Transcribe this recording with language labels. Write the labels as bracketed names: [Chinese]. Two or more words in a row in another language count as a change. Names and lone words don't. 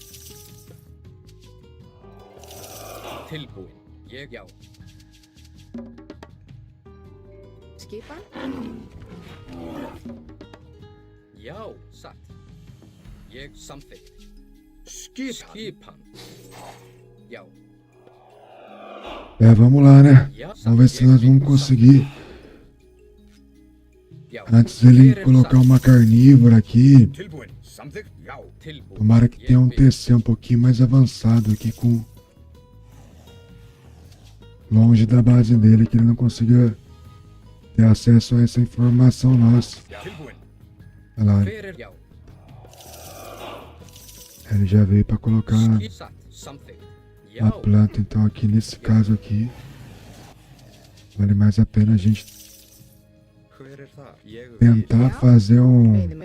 [Icelandic] Tilbúin. Ég já. Skipan. Já, satt. Ég samþykkt. Skipan. Já. [Portuguese] É, vamos lá, né? Vamos ver se nós vamos conseguir. Antes dele colocar uma carnívora aqui. [Icelandic] Tilbúin. Samþykkt. Já. [Portuguese] Tomara que tenha um TC um pouquinho mais avançado aqui com... Longe da base dele, que ele não consiga ter acesso a essa informação nossa. Olha lá. Ele já veio para colocar a planta, então aqui nesse caso aqui vale mais a pena a gente tentar fazer um...